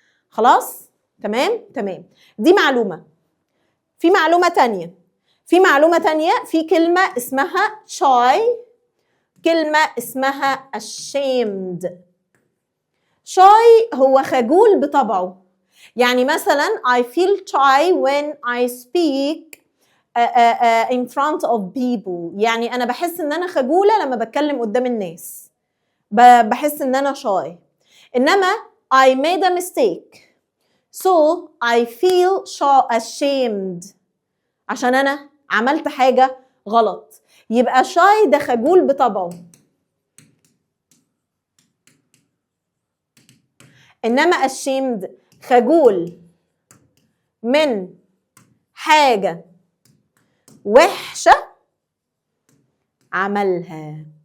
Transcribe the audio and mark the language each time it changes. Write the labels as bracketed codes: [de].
[ar] خلاص؟ تمام؟ تمام. دي معلومة. في معلومة تانية، في كلمة اسمها shy، كلمة اسمها ashamed. shy هو خجول بطبعه. يعني مثلا [en] I feel shy when I speak in front of people. [ar] يعني أنا بحس إن أنا خجولة لما بتكلم قدام الناس، بحس إن أنا shy. [en] إنما I made a mistake so I feel ashamed، [ar] عشان أنا عملت حاجة غلط. يبقى shy ده خجول بطبعه، إنما ashamed خجول من حاجة وحشة عملها.